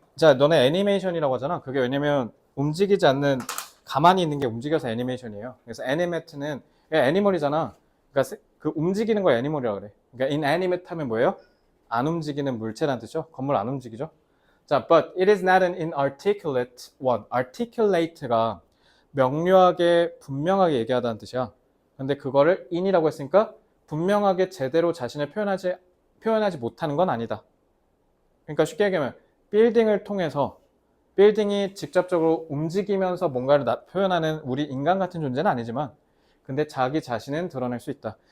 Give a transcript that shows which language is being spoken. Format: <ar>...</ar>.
<ko>자, 너네 애니메이션이라고 하잖아. 그게 왜냐면 움직이지 않는, 가만히 있는 게 움직여서 애니메이션이에요. 그래서 animate는 애니멀이잖아. 그러니까 그 움직이는 거 애니멀이라고 그래. 그러니까 inanimate 하면 뭐예요? 안 움직이는 물체란 뜻이죠. 건물 안 움직이죠.</ko> <en>자, but it is not an inarticulate one.</en> <ko>articulate가 명료하게 분명하게 얘기하다는 뜻이야. 근데 그거를 in이라고 했으니까 분명하게 제대로 자신을 표현하지 못하는 건 아니다. 그러니까 쉽게 얘기하면 빌딩을 통해서 빌딩이 직접적으로 움직이면서 뭔가를 표현하는 우리 인간 같은 존재는 아니지만 근데 자기 자신은 드러낼 수 있다.</ko>